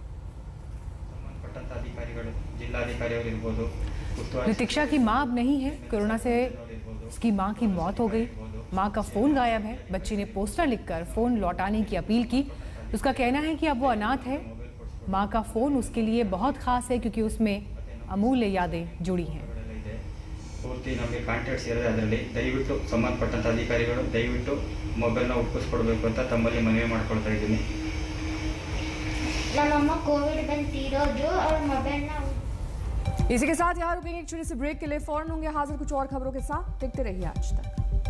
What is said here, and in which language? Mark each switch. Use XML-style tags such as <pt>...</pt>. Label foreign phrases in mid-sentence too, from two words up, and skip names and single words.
<hi>ऋतिक्षा की मां अब नहीं है। कोरोना से उसकी मां की मौत हो गई। मां का फोन गायब है। बच्ची ने पोस्टर लिखकर फोन लौटाने की अपील की। उसका कहना है कि अब वो अनाथ है। मां का फोन उसके लिए बहुत खास है क्योंकि उसमें अमूल्य यादें जुड़ी हैं।</hi> <kn>ಪೂರ್ತಿ ನಮಗೆ ಕಾಂಟ್ಯಾಕ್ಟ್ಸ್ ಇರೋದು ಅದರಲ್ಲಿ ದಯವಿಟ್ಟು ಸಂಬಂಧಪಟ್ಟಂತ ಅಧಿಕಾರಿಗಳು ದಯವಿಟ್ಟು ಮೊಬೈಲ್ನ ಒಪ್ಪಿಸ್ಕೊಡ್ಬೇಕು ಅಂತ ತಮ್ಮಲ್ಲಿ ಮನವಿ ಮಾಡ್ಕೊಳ್ತಾ ಇದ್ದೀನಿ। ನಮ್ಮಮ್ಮ ಕೋವಿಡ್ ಬಂದು ತೀರೋದು और ಮೊಬೈಲ್ನ</kn> <hi>इसी के साथ यहाँ रुकेंगे एक छोटे से ब्रेक के लिए। फौरन होंगे हाजिर कुछ और खबरों के साथ। देखते रहिए आज तक।</hi>